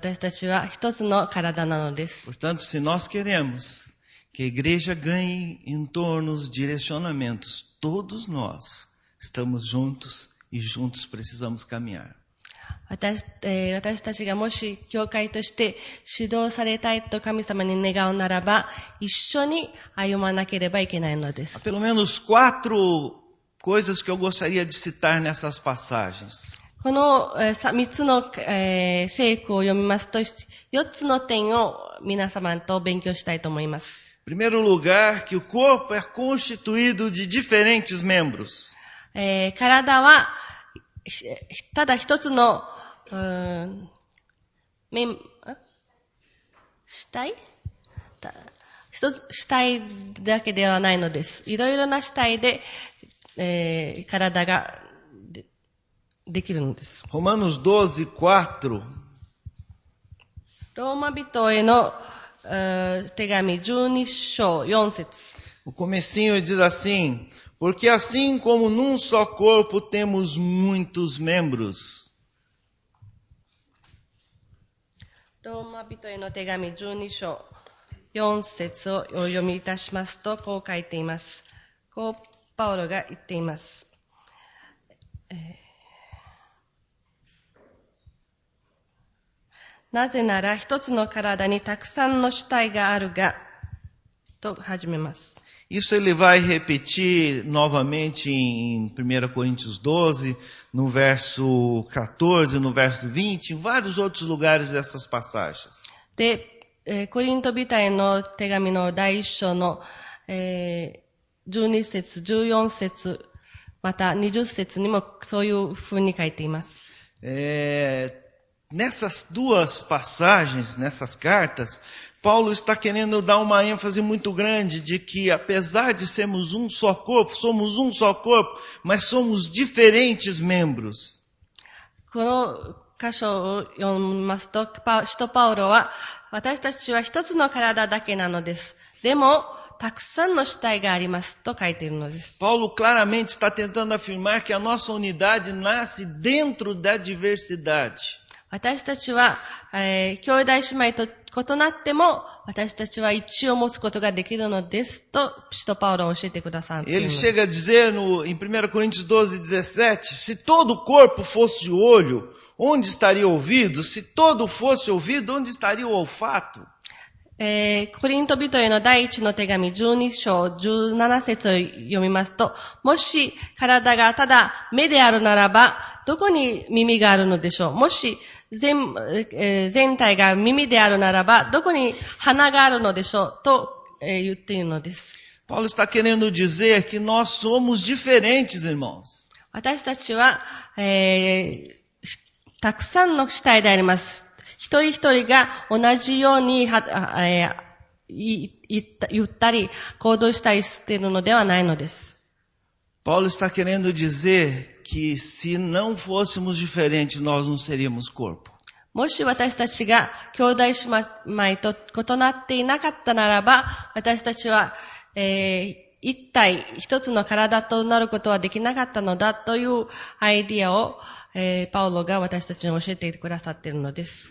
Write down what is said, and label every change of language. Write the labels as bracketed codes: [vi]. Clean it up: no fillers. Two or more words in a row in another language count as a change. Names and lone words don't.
[ja] 私たちは一つの体なのです。 [pt] Portanto, se nós queremos que a igreja ganhe em torno dos direcionamentos, todos nós estamos juntos e juntos precisamos caminhar. [ja] 私たちがもし教会として指導されたいと神様に願うならば、一緒に歩まなければいけないのです。 [pt] Há pelo menos 4 coisas que eu gostaria de citar nessas passagens. [ja] この3つの聖句を読みますと、4つの点を皆様と勉強したいと思います。 [pt] Em primeiro lugar, que o corpo é constituído de diferentes membros. [ja] 体はただ一つの主体だけではないのです。いろいろな主体で、体ができるのです。 [pt] Romanos 12:4. [ja] ローマ人への手紙12章4節。 [pt] O comecinho diz assim: porque assim como num só corpo temos muitos membros. [ja] ローマ人への手紙12章4節をお読みいたしますと、こう書いています。こうパウロが言っています。なぜなら一つの体にたくさんの主体があるが、 と始めます。 [pt] Isso ele vai repetir novamente em 1 Coríntios 12, no verso 14, no verso 20, em vários outros lugares dessas passagens. [ja] で、コリント人への手紙の第1章の、12節、14節、また20節にもそういうふうに書いています。 [pt] Nessas duas passagens, nessas cartas, Paulo está querendo dar uma ênfase muito grande de que, apesar de sermos um só corpo, somos um só corpo, mas somos diferentes membros. [ja] この箇所を読みますと、使徒パウロは、私たちは一つの体だけなのです。でも、たくさんの肢体がありますと書いているのです。 [pt] Paulo claramente está tentando afirmar que a nossa unidade nasce dentro da diversidade. [ja] 私たちは、兄弟姉妹と異なっても、私たちは一致を持つことができるのですと、使徒パウロは教えてくださっているのです。 [pt] Ele chega a dizer em 1 Coríntios 12, 17, se todo o corpo fosse olho, onde estaria o ouvido? Se todo fosse ouvido, onde estaria o olfato? [ja] コリント人への第一の手紙12章17節を読みますと、もし体がただ目であるならば、どこに耳があるのでしょう。もし全体が耳であるならば、どこに鼻があるのでしょうと言っているのです。 [pt] Paulo está querendo dizer que nós somos diferentes, irmãos. [ja] 私たちは、たくさんの肢体であります。一人一人が同じように言ったり行動したりしているのではないのです。 [pt] Paulo está querendo dizer que se não fôssemos diferentes, nós não seríamos corpo. [ja] もし私たちが兄弟姉妹と異なっていなかったならば、私たちは、一体一つの体となることはできなかったのだというアイディアを、パウロが私たちに教えてくださっているのです。